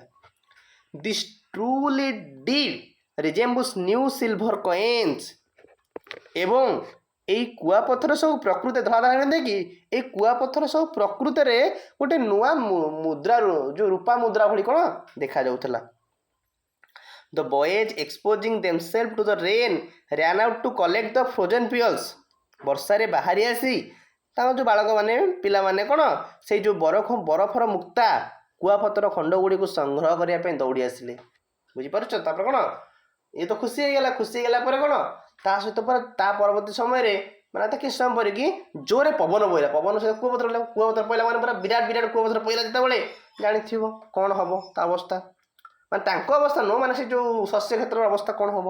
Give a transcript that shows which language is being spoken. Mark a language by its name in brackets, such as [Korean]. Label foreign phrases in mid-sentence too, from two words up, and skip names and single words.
[English] this truly did resembles new silver coins, [Odia] ଏବଂ ଏଇ କୁଆପଥର ସବୁ ପ୍ରକୃତି ଧଳା ଧଳା କି ଏଇ କୁଆପଥର ସବୁ ପ୍ରକୃତରେ ଗୋଟେ ନୂଆ ମୁଦ୍ରା, ଯେଉଁ ରୂପା ମୁଦ୍ରା ଭଳି କ'ଣ ଦେଖାଯାଉଥିଲା। [English] The boys exposing themselves to the rain ran out to collect the frozen pearls, [Odia] ବର୍ଷାରେ ବାହାରି ଆସି ତାଙ୍କ ଯେଉଁ ବାଳକମାନେ ପିଲାମାନେ କ'ଣ ସେଇ ଯେଉଁ ବରଫର ମୁକ୍ତା କୁଆପଥର ଖଣ୍ଡ ଗୁଡ଼ିକୁ ସଂଗ୍ରହ କରିବା ପାଇଁ ଦୌଡ଼ି ଆସିଲେ। ବୁଝିପାରୁଛ, ତାପରେ କ'ଣ ଇଏ ତ ଖୁସି ହେଇଗଲା, ଖୁସି ହେଇଗଲା ପରେ କ'ଣ ତା ସହିତ ପରେ ତା ପରବର୍ତ୍ତୀ ସମୟରେ ମାନେ ତା କିଛି ସମୟ ପରେ କି ଜୋରେ ପବନ ବହିଲା, ପବନ ସହିତ କୁଆପଥର ପଇଲା ମାନେ ପୁରା ବିରାଟ ବିରାଟ କୁଆପଥର ପଇଲା, ଯେତେବେଳେ ଜାଣିଥିବ କ'ଣ ହେବ ତା ଅବସ୍ଥା, ମାନେ ତାଙ୍କ ଅବସ୍ଥା ନୁହଁ, ମାନେ ସେ ଯେଉଁ ଶସ୍ୟ କ୍ଷେତ୍ରର ଅବସ୍ଥା କ'ଣ ହେବ।